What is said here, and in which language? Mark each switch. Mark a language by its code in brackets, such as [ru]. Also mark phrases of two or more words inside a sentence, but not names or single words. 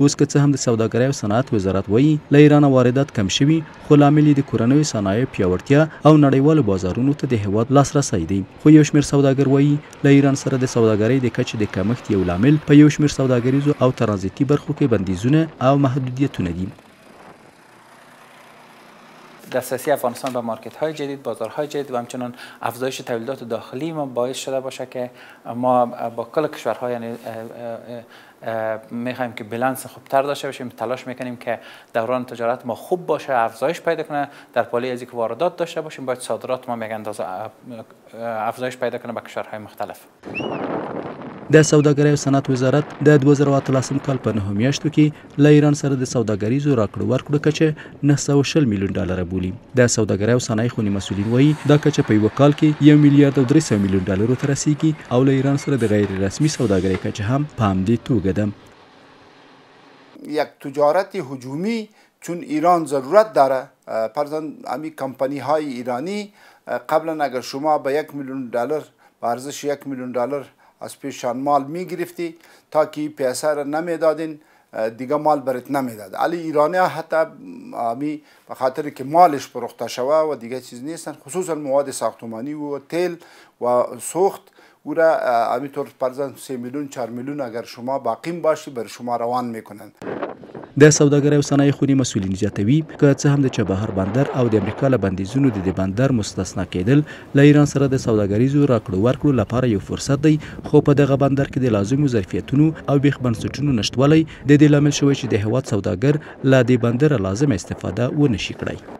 [ps] اوس که څه هم د سوداګرۍ او صنعت وزارت وایي له ایران واردات کم شوي، خو لامل د کورنیو صنایعو پیاوړتیا او نړیوالو بازارونو ته د هیواد لاسرسی دی. خو یو شمېر سوداګر وایي له ایران سره د سوداګرۍ د کچې د کمښت یو لامل په یو شمېر سوداګریزو او ترانزیتي برخو کې بندیزونه او محدودیتونه دي. [fa] دسترسی افغانستان به مارکت های جدید، بازارهای جدید و همچنان افزایش تولیدات داخلی ما باعث شده باشه که ما با کل کشورها یعنی میخوایم که بالانس خوبتر داشته باشیم. تلاش میکنیم که دوران تجارت ما خوب باشه، افزایش پیدا کنه. در پالی از اینکه واردات داشته باشیم باید صادرات ما یک اندازه افزایش پیدا کنه به کشورهای مختلف. [ps] د سوداګرۍ او صنعت وزارت د 2018 کال په 9 میاشتو کې له ایران سره د سوداګریزو راکړو ورکړو کچه 940 میلیون ډالر بولي. د سوداګرۍ او صنایع خونی مسؤلین وایي دا کچه په یو کال کې 1 میلیارد او 300 میلیون ډالر ته رسیږي او له ایران سره د غیر رسمي سوداګرۍ کچه هم په همدې توګه ده. [fa] یک تجارت هجومی چون ایران ضرورت داره. فرضاً امی کمپانی های ایرانی قبلا اگر شما به 1 میلیون دلار به ارزش 1 میلیون دلار از پیشان مال می گرفتی تا که پیسه را نمیدادین دیگه مال برات نمیداد. علی ایرانی ها حتی امی به خاطر که مالش فروخته شوه و دیگه چیز نیستن، خصوصا مواد ساختمانی و تیل و سوخت او را همینطور فرضاً 3 میلیون 4 میلیون اگر شما باقیم باشی بر شما روان میکنن. [ps] د سوداګرۍ او صنایع خونی مسؤلین زیاتوي که څه هم د چابهار بندر او د امریکا له بندیزونو د بندر مستثنا کېدل له ایران سره د سوداګریزو راکړو ورکړو لپاره یو فرصت دی، خو په دغه بندر کې د لازمو ظرفیتونو او بیخ بنسټونو نشتوالی د دې لامل شوی چې د هیواد سوداګر له دې بندر لازم استفاده ونشي کړی.